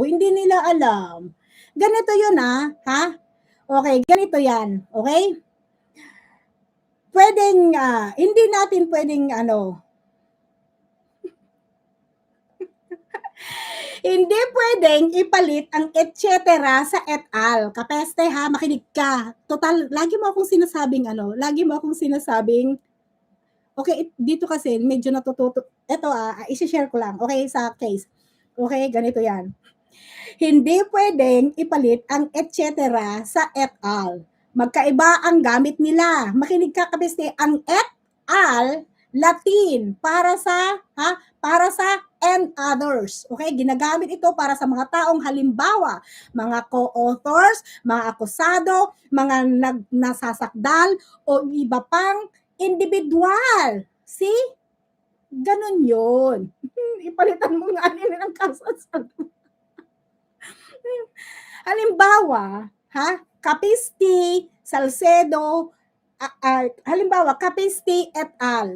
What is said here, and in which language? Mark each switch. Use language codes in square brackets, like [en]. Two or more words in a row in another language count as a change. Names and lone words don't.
[tl] Hindi nila alam. Ganito yun Okay, ganito yan. Okay? Pwedeng, hindi natin pwedeng hindi pwedeng ipalit ang [en] et cetera [tl] sa [en] et al. [tl] Kapeste makinig ka. Total, lagi mo akong sinasabing, okay, dito kasi medyo natututo. Ito isi-share ko lang, okay, sa case. Okay, ganito yan. Hindi pwedeng ipalit ang [en] et cetera [tl] sa [en] et al. [tl] Magkaiba ang gamit nila. Makinig ka kapeste, ang [en] et al. [tl] Latin para sa [en] and others. [tl] Okay, ginagamit ito para sa mga taong halimbawa, mga co-authors, mga akusado, mga nasasakdal o iba pang individual. See? Ganun yun. Ipalitan mo nga nila ng kasasado. Halimbawa, Capisti, Salcedo, halimbawa, Capisti [en] et al.